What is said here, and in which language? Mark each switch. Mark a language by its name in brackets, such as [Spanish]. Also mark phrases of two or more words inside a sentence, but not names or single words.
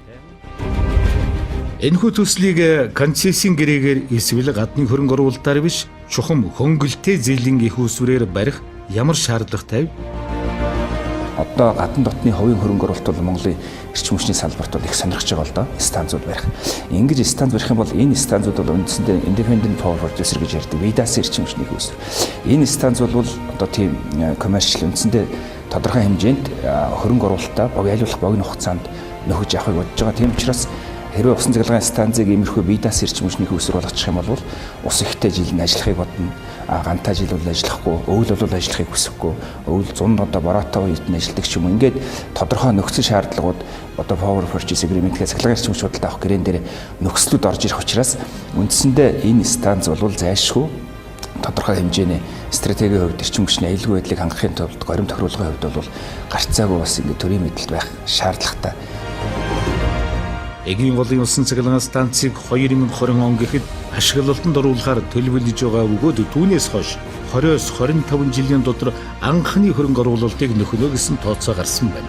[Mongolian] Энэхүү төслийг концессийн гэрээгээр эсвэл гадны хөрөнгө оруулалтаар биш, чухам хөнгөлтэй зээлийн их усврээр барих ямар шаардлагатай вэ? Одоо гадны дотны хувийн хөрөнгө оруулалт бол Монголын эрчим хүчний салбарт бол их сонирхож байгаа л доо станцууд барих. Ингэж станц барих юм бол энэ станцууд бол үндсэндээ [English] independent power producer [Mongolian] гэж ярьдаг. Видасын эрчим хүчний үүсвэр. Энэ станц бол одоо тийм commercial үндсэндээ тодорхой хэмжээнд хөрөнгө оруулалтаа ялуулах богино хугацаанд нөхөж авахыг бодож байгаа. Тийм учраас хэрвээ усан цахилгаан станцыг иймэрхүү видасын эрчим хүчний үүсвэр болгочих юм бол ус ихтэй жил нь ажиллахыг бодно. Гантай жил бол ажиллахгүй, өвөл бол ажиллахыг хүсэхгүй, өвөл 100 одоо бороотой үед нь ажилладаг ч юм уу. Ингээд тодорхой нөхцөл шаардлагууд одоо [English] power purchase agreement [Mongolian] гэх цахилгаан эрчим хүч худалдаа авах гэрээн дээр нөхцлүүд орж ирэх учраас үндсэндээ энэ станц бол зайлшгүй тодорхой хэмжээний стратегийн хувьд эрчим хүчний аюулгүй байдлыг хангахын тулд горим тохируулгын хувьд бол гарцаагүй бас ингээд төрийн мэдэлд байх шаардлагатай. Эгийн голын усан цахилгаан станцыг 2020 он гэхэд ашиглалтанд оруулахаар төлөвлөж байгаа бөгөөд түүнээс хойш 20-25 жилийн дотор анхны хөрөнгө оруулалтыг нөхөнө гэсэн тооцоо гарсан байна.